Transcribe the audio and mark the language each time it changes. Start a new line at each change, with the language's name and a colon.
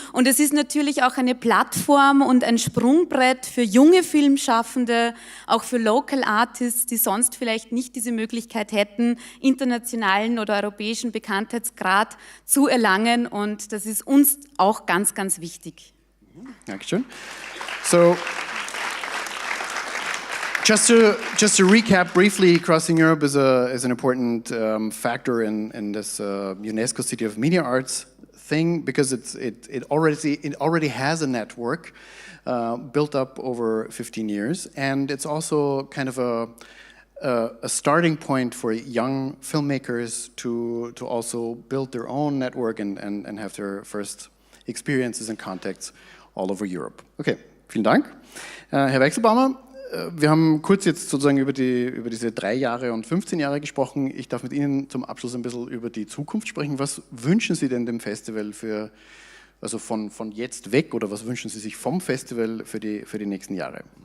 German: Und es ist natürlich auch eine Plattform und ein Sprungbrett für junge Filmschaffende, auch für Local Artists, die sonst vielleicht nicht diese Möglichkeit hätten, internationalen oder europäischen Bekanntheitsgrad zu erlangen. Und das ist uns auch ganz, ganz wichtig. Dankeschön.
English: So, just to recap briefly, Crossing Europe is an important factor in this UNESCO City of Media Arts thing because it already has a network built up over 15 years, and it's also kind of a starting point for young filmmakers to also build their own network and have their first experiences and contacts all over Europe.
German: Okay, vielen Dank. Herr Weichselbaumer, wir haben kurz jetzt sozusagen über diese 3 Jahre und 15 Jahre gesprochen. Ich darf mit Ihnen zum Abschluss ein bisschen über die Zukunft sprechen. Was wünschen Sie denn dem Festival also von jetzt weg, oder was wünschen Sie sich vom Festival für die nächsten Jahre?